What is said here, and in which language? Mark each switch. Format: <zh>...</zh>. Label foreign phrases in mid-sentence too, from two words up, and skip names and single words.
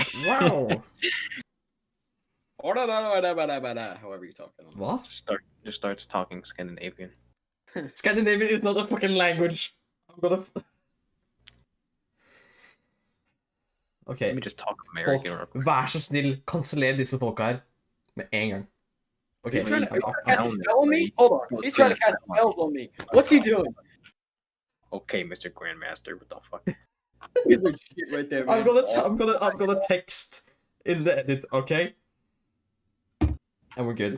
<en>Wow. however you talk. I don't know. What? Just starts talking Scandinavian. Scandinavian is not a fucking language. I'm gonna. Ok, Let me just talk folk, American. real quick.</en> <no>vær så snill, kanseller disse folka her med en gang.</no> <en>Ok, Are you trying to I'm- cast a spell on me? Hold on. He's trying to cast spells on me. What's he doing? Okay, Mr. Grandmaster, what the fuck? He's like shit right there, man. I'm gonna text in the edit, okay? And we're good.</en>